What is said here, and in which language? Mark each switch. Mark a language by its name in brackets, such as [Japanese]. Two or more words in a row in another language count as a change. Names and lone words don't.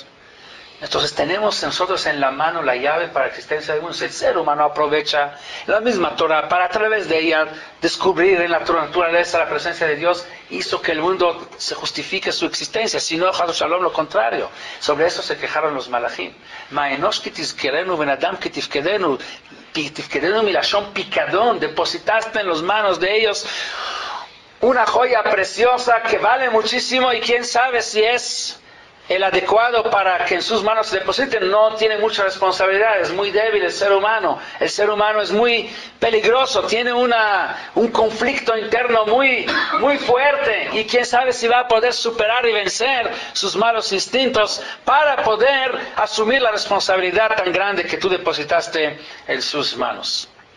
[Spanish] Entonces tenemos nosotros en la mano la llave para la existencia del mundo. El ser humano aprovecha la misma Torah para a través de ella descubrir en la naturaleza la presencia de Dios. Hizo que el mundo se justifique su existencia. Si no, [Hebrew] חס ושלום, [Spanish] lo contrario. Sobre eso se quejaron los malachim. [Hebrew] מה אנוש כי תפקדנו בן אדם כי תפקדנו מלשון פיקדון. [Spanish] Depositaste en las manos de ellos una joya preciosa que vale muchísimo y quién sabe si es el adecuado para que en sus manos se depositen. No tiene mucha responsabilidad, es muy débil el ser humano. El ser humano es muy peligroso, tiene un conflicto interno muy fuerte, y quién sabe si va a poder superar y vencer sus malos instintos para poder asumir la responsabilidad tan grande que tú depositaste en sus manos.